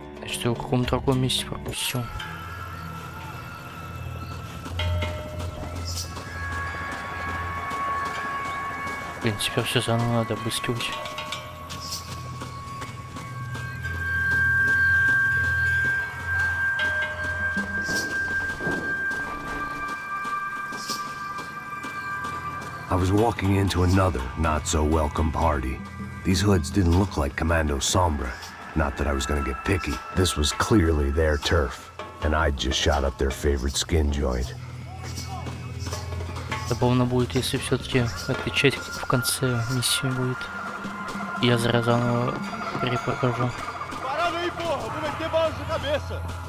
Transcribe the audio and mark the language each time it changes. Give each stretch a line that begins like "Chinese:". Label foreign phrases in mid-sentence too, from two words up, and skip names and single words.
Russian: Что я в каком-то другом месте пропустил. Блин, теперь все заново надо обыскивать.
English: I was walking into another not-so-welcome party. These hoods didn't look like Commando Sombra. Not that I was gonna get picky. This was clearly their turf, and I'd just shot up their favorite skin joint.
Russian: Забавно будет, если все-таки эта часть в конце миссии будет. Я заново перепрохожу.
Portuguese: Parada aí, porra! Vou meter bala na sua cabeça!